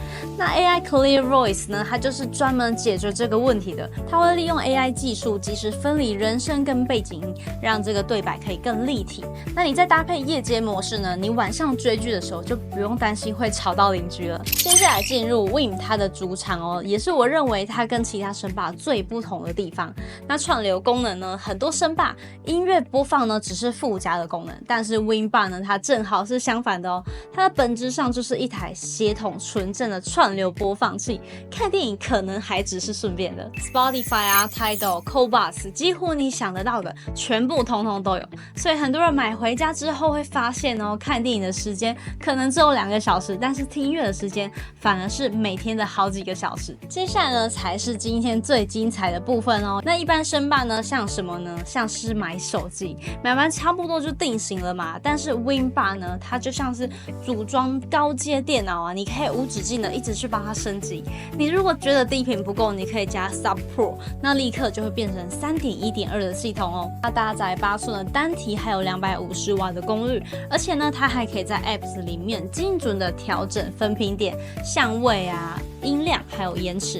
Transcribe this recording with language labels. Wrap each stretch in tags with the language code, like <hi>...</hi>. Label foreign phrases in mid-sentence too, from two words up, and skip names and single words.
<zh>那 AI Clear Voice 呢，它就是專門解決這個問題的。它會利用 AI 技術，及時分離人聲跟背景音，讓這個對白可以更立體。那你再搭配夜間模式呢，你晚上追劇的時候就不用擔心會吵到鄰居了。接下來進入 Win 它的主場哦，也是我認為它跟其他聲霸最不同的地方。那串流功能呢，很多聲霸音樂播放呢只是附加的功能，但是 Win Bar 呢，它正好是相反的哦。它的本質上就是一台協同純正的串流播放器，看電影可能還只是順便的。Spotify 啊、Tidal、Cobus，幾乎你想得到的全部通通都有。所以很多人買回家之後會發現哦，看電影的時間可能只有2個小時，但是聽音樂的時間反而是每天的好幾個小時。接下來呢，才是今天最精彩的部分哦。那一般聲霸呢，像什麼呢？像是買手機，買完差不多就定型了嘛。但是 Win Bar 呢，它就像是組裝高階電腦啊，你可以無止境的一直去幫它升級。你如果覺得低頻不夠，你可以加 Sub Pro， 那立刻就會變成 3.1.2 的系統哦。它搭載8寸的單體，還有250瓦的功率，而且呢，它還可以在 Apps 裡面精準的調整分頻點、相位啊、音量還有延遲。</zh>